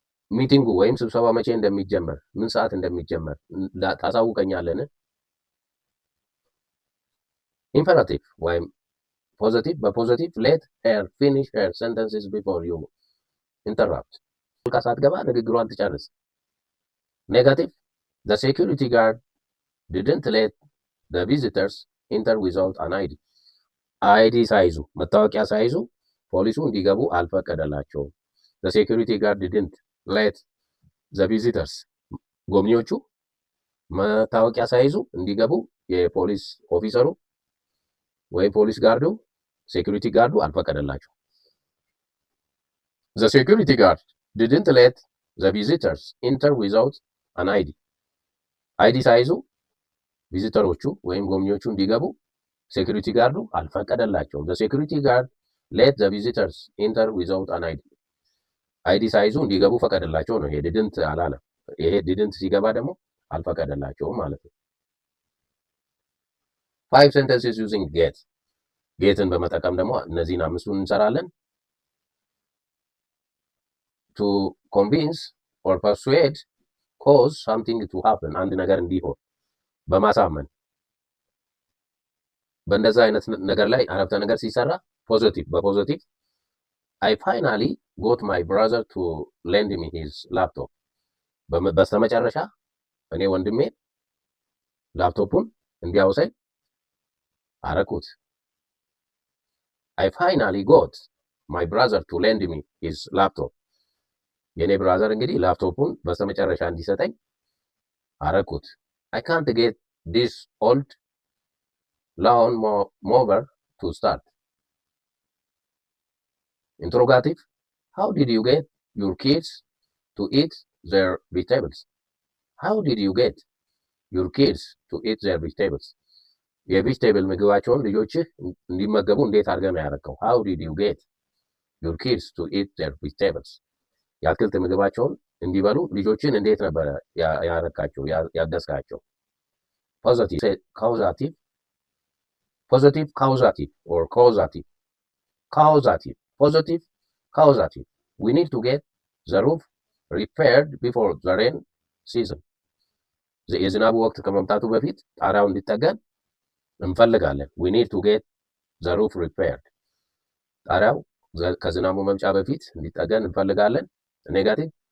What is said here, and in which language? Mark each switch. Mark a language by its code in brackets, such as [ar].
[am] ሚቲንጉ ወይም ስብሰባ መቼ እንደሚጀመር ምን ሰዓት እንደሚጀመር ታሳውቀኛለን? ኢምፐራቲቭ ወይም ፖዚቲቭ በፖዚቲቭ [en] let her finish her sentences before you interrupt [am] ሳትገባ ንግግሯን ትጨርስ። ኔጋቲቭ [en] the security guard didn't let the visitors enter without an ID. [am] አይዲ ሳይዙ መታወቂያ ሳይዙ ፖሊሱ እንዲገቡ አልፈቀደላቸውም። [en] the security guard didn't let the visitors [am] ጎብኚዎቹ መታወቂያ ሳይዙ እንዲገቡ የፖሊስ ኦፊሰሩ ወይ ፖሊስ ጋርዱ ሴኩሪቲ ጋርዱ አልፈቀደላቸው። [en] the security guard didn't let the visitors enter without an ID. [am] አይዲ ሳይዙ ቪዚተሮቹ ወይም ጎብኚዎቹ እንዲገቡ ሴኩሪቲ ጋርዱ አልፈቀደላቸውም። [en] the security guard let the visitors enter without an ID. [am] አይዲ ሳይዙ እንዲገቡ ፈቀደላቸው ነው። ይሄ didn't አላለም። ይሄ didn't ሲገባ ደግሞ አልፈቀደላቸውም ማለት ነው። [en] 5 sentences using get [am] ጌትን በመጠቀም ደግሞ እነዚህን አምስቱን እንሰራለን። [en] to convince or persuade cause something to happen [am] አንድ ነገር እንዲሆን በማሳመን በእንደዛ አይነት ነገር ላይ አረፍተ ነገር ሲሰራ ፖዚቲቭ በፖዚቲቭ [en] I finally got my brother to lend me his laptop [am] በስተመጨረሻ እኔ ወንድሜ ላፕቶፑን እንዲያውሰኝ አረኩት። [en] I finally got my brother to lend me his laptop [am] የኔ ብራዘር እንግዲህ ላፕቶፑን በስተመጨረሻ እንዲሰጠኝ አረኩት። [en] I can't get this old lawn mower to start. Interrogative how did you get your kids to eat their vegetables? How did you get your kids to eat their vegetables? [am] የቬጅቴብል ምግባቸውን ልጆችህ እንዲመገቡ እንዴት አድርገህ ነው ያደረከው? [en] How did you get your kids to eat their vegetables? [am] የአትክልት ምግባቸውን እንዲበሉ ልጆችን እንዴት ነበር ያረካቸው ያገዝካቸው? ፖዚቲቭ ካውዛቲቭ [en] positive causative or causative positive causative we need to get the roof repaired before the rain season. [am] የዝናቡ ወቅት ከመምጣቱ በፊት ጣሪያው እንዲጠገን እንፈልጋለን። [en] we need to get the roof repaired [am] ጣሪያው ከዝናቡ መምጫ በፊት እንዲጠገን እንፈልጋለን። ኔጋቲቭ